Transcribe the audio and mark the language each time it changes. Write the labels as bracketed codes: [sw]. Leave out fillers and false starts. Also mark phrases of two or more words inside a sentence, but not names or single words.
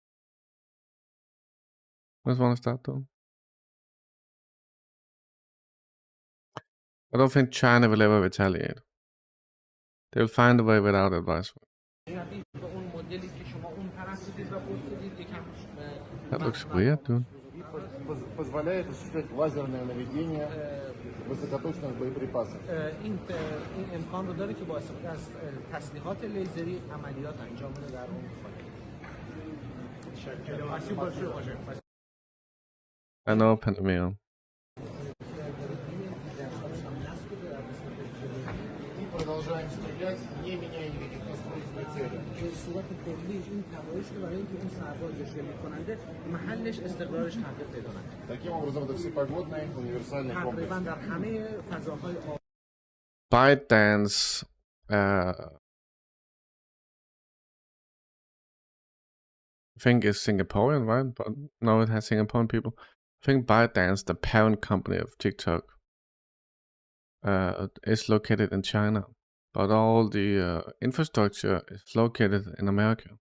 [en] Which one is that though? I don't think China will ever retaliate. They'll find a way without advice. That looks weird, dude. [ru] Позволяет осуществлять лазерное наведение высокоточных боеприпасов. [fa] این امکان رو داره که با استفاده از تسلیحات لیزری عملیات انجام بده در اون خانه. [en] I know Pandemia. [ru] И продолжаем стрелять, не меняя никаких настроек на цели. [fa] به صورت کلی این تمایش رو برای اینکه اون سرباز اشغال کننده محلش استقرارش تغییر پیدا نکنه. [ru] Таким образом, это всепогодный универсальный комплекс. [fa] تقریبا در همه فضاهای [en] ByteDance. I think it's Singaporean, right? But no, it has Singaporean people. I think ByteDance, the parent company of TikTok, is located in China, but all the infrastructure is located in America.